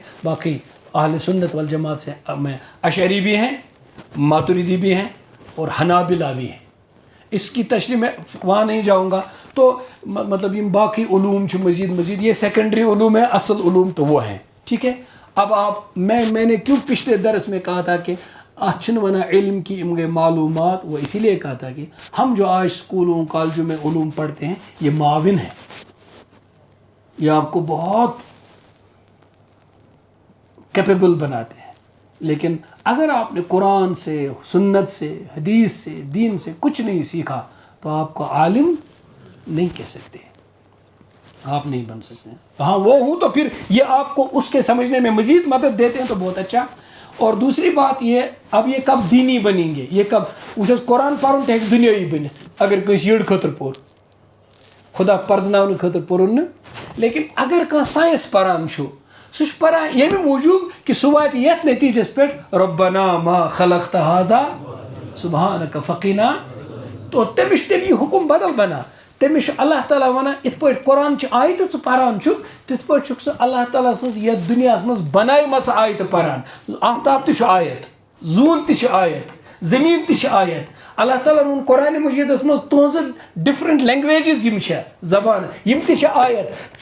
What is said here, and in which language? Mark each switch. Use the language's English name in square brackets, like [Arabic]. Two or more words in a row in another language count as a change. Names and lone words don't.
[Urdu] باقی اہل سنت والجماعت سے میں اشعری بھی ہیں، ماتریدی بھی ہیں، اور حنابلہ بھی ہیں. اس کی تشریح میں وہاں نہیں جاؤں گا. تو مطلب یہ باقی علوم مزید یہ سیکنڈری علوم ہے، اصل علوم تو وہ ہیں. ٹھیک ہے. اب میں نے کیوں پچھلے درس میں کہا تھا کہ اچھن ونا علم کی معلومات، وہ اسی لیے کہا تھا کہ ہم جو آج اسکولوں کالجوں میں علوم پڑھتے ہیں یہ معاون ہے، یہ آپ کو بہت [English] capable [Urdu] بناتے ہیں. لیکن اگر آپ نے قرآن سے، سنت سے، حدیث سے، دین سے کچھ نہیں سیکھا تو آپ کو عالم نہیں کہہ سکتے، آپ نہیں بن سکتے. ہاں وہ ہوں تو پھر یہ آپ کو اس کے سمجھنے میں مزید مدد دیتے ہیں تو بہت اچھا. اور دوسری بات یہ، اب یہ کب دینی بنیں گے؟ یہ کب وہ [Kashmiri] قرآن پرن تو ہیٚکہِ دُنیٲیی بٔنِتھ اگر کٲنٛسہِ یٔڑ خٲطرٕ پوٚر، خدا پرزناونہٕ خٲطرٕ پوٚرُن نہٕ. لیکن اگر کانٛہہ ساینس پران چھُ، سُہ چھُ پران ییٚمہِ موٗجوٗب کہِ سُہ واتہِ یَتھ نتیٖجَس پٮ۪ٹھ [Arabic] رۄبنا ما خلقت هذا سبحانك فقنا. [Kashmiri] تو تٔمِس چھُ تیٚلہِ یہِ حُکُم بدل بنان. تٔمِس چھُ اللہ تعالیٰ وَنان یِتھ پٲٹھۍ قرآنچہِ آیتہٕ ژٕ پران چھُکھ، تِتھ پٲٹھۍ چھُکھ ژٕ اللہ تعالیٰ سٕنٛز یَتھ دُنیاہَس منٛز بنایمَژٕ آیتہٕ پران. آفتاب تہِ چھُ آیت، زوٗن تہِ چھِ آیت، زٔمیٖن تہِ چھِ آیت. اللہ تعالیٰ ووٚن قرآنِ مجیٖدَس منٛز تُہنٛزٕ [English] different languages [Kashmiri] یِم چھےٚ زبانہٕ یِم تہِ چھِ آیت.